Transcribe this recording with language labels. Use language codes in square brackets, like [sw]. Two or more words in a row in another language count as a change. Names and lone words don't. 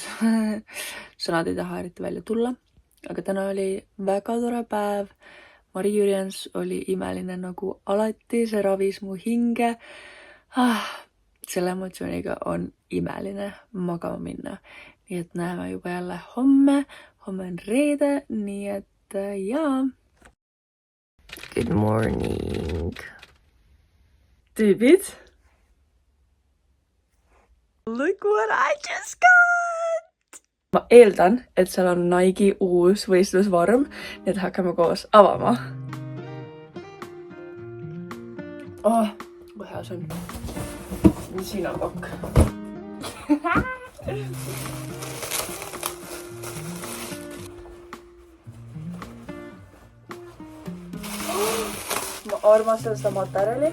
[et] Sõnad ei taha eriti välja tulla, aga täna oli väga tore päev. Mari Jürjens oli imeline nagu alati, see ravis mu hinge. Selle emotsiooniga on imeline magama minna. Nii et näeme juba jälle homme. Homme on reede, nii et jaa. [en] Good morning. Tüübid. Look what I just got! [et] Ma eeldan, et seal on Nike uus võistlusvorm, nii et hakkame koos avama. Kui hea see on. Siin on kokk. Ma armastan seda materjali.